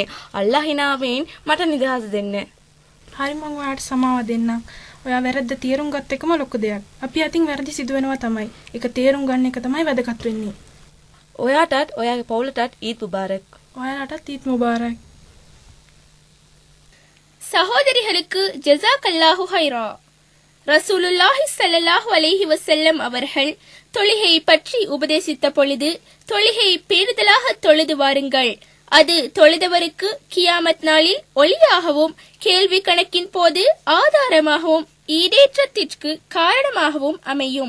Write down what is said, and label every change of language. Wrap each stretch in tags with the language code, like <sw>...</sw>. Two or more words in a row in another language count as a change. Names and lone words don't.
<si>අල්ලාහ් හිනාවෙන් මට නිදහස දෙන්න. හරි මම ඔයාට සමාව දෙන්නම්. ඔයා වැරද්ද තේරුම් ගත්ත එකම ලොකු දෙයක්. අපි අතින් වැරදි සිදු වෙනවා තමයි. ඒක තේරුම් ගන්න එක තමයි වැදගත් වෙන්නේ. ඔයාටත් ඔයාගේ පවුලටත්</si> <ar>عيد مبارك.</ar> <si>ඔයාලටත්</si> <ar>عيد مبارك.</ar> <ta>சகோதரிகளுக்கு</ta> <ar>جزاك الله خيرا. رسول الله صلى الله عليه وسلم</ar> <ta>அவர்கள் தொழுகையை பற்றி உபதேசித்த பொழுது தொழுகையை பேணுதலாக தொழுது வாருங்கள், அது தொழுதவருக்கு கியாமத் நாளில் ஒளியாகவும் கேள்வி கணக்கின் போது ஆதாரமாகவும் ஈடேற்றத்திற்கு காரணமாகவும் அமையும்.</ta>